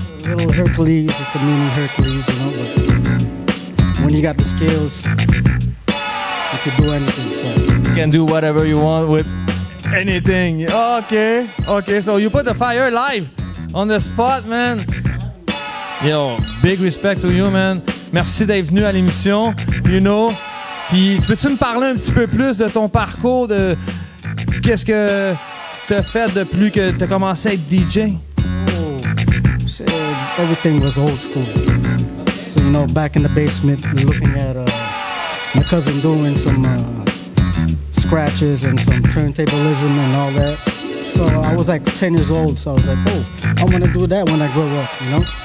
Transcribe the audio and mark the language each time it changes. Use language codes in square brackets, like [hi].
[en] A little Hercules, it's a mini Hercules, you know, but when you got the skills, you can do anything, so. You can do whatever you want with anything. Okay, so you put the fire live on the spot, man. Yo, big respect to you, man. [fr] Merci d'être venu à l'émission, [en] you know. [fr] Puis, peux-tu me parler un petit peu plus de ton parcours, de qu'est-ce que t'as fait depuis que t'as commencé à être DJ? [en] So, everything was old school. So, you know, back in the basement, looking at my cousin doing some scratches and some turntablism and all that. So I was like 10 years old, so I was like, oh, I want to do that when I grow up, you know?